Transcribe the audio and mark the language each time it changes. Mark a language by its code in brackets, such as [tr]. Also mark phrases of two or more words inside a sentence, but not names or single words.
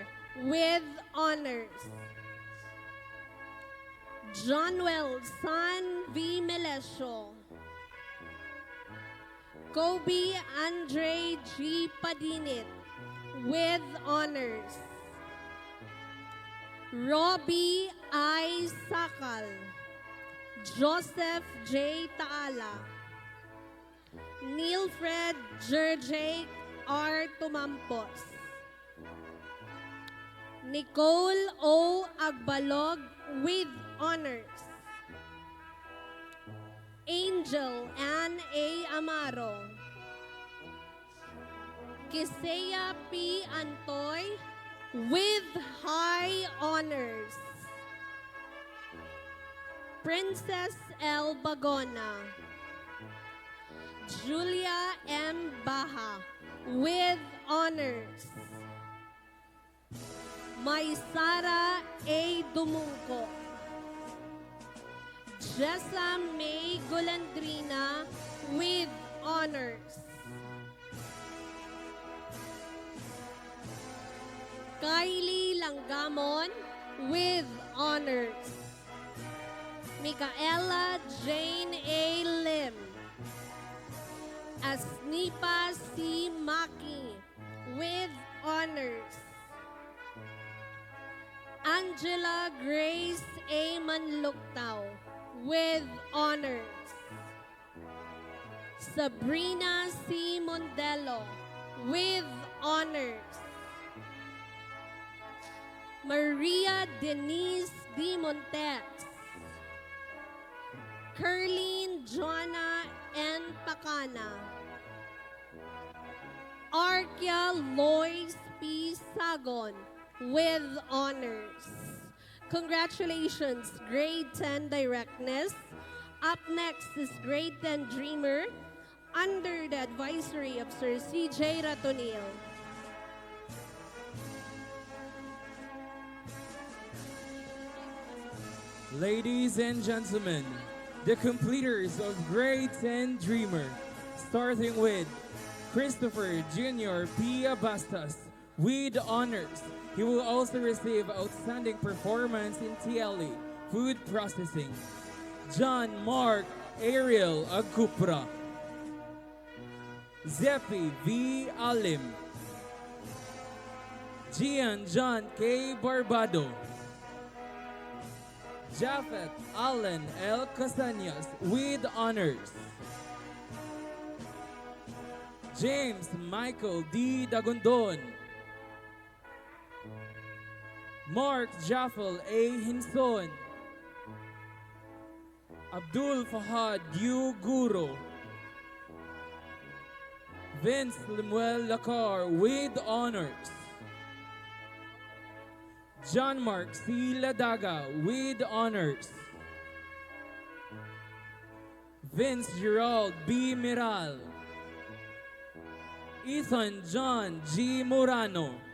[en] with honors. Johnwell San V. Melesio. Kobe Andre G. Padinit with honors. Robbie I. Sakal. Joseph J. Taala. Neilfred J. R. Tumampos. Nicole O. Agbalog with honors. Angel Ann A. Amaro. Kisea P. Antoy with high honors. Princess L. Bagona. Julia M. Baha with honors. Maysara A. Dumungko. Jessa May Golandrina with honors. Kylie Langamon with honors. Micaela Jane A. Lim. Asnipa C. Maki with honors. Angela Grace A. Manluktaw with honors. Sabrina C. Mondelo with honors. Maria Denise D. Montes. Kerline Joanna N. Pacana. Arkia Lois P. Sagon with honors. Congratulations, Grade 10 Directness. Up next is Grade 10 Dreamer under the advisory of Sir C.J. Ratonil. Ladies and gentlemen, the completers of Grade 10 Dreamer, starting with Christopher Jr. P. Abastas with honors. He will also receive outstanding performance in TLE, food processing. John Mark Ariel Agupra. Zepi V. Alim. Gian John K. Barbado. Japhet Allen L. Castañas with honors. James Michael D. Dagondon. Mark Jaffel A. Hinson. Abdul Fahad U. Guro. Vince Lemuel Lacar with honors. John Mark C. Ladaga with honors. Vince Gerald B. Miral. Ethan John G. Murano.